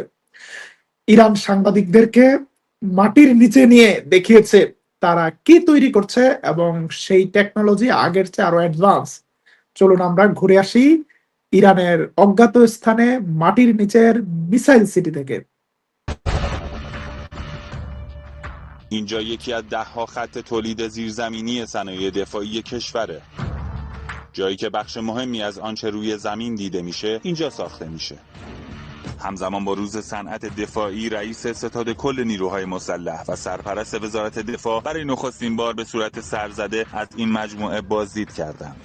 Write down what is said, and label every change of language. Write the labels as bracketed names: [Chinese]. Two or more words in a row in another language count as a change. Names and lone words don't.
[Bangla] ইরান সাংবাদিকদেরকে মাটির নিচে নিয়ে দেখিয়েছে তারা কি তৈরি করছে এবং সেই টেকনোলজি আগের চেয়ে আরো অ্যাডভান্স। চলুন আমরা ঘুরে আসি ইরানের অজ্ঞাত স্থানে মাটির নিচের মিসাইল সিটি থেকে। [Persian] اینجا یکی از 10 خط تولید زیرزمینی صنایع دفاعی کشوره. جایی که بخش مهمی از آنچه روی زمین دیده میشه اینجا ساخته میشه. همزمان با روز صنعت دفاعی، رئیس ستاد کل نیروهای مسلح و سرپرست وزارت دفاع برای نخستین بار به صورت سرزده از این مجموعه بازدید کردند.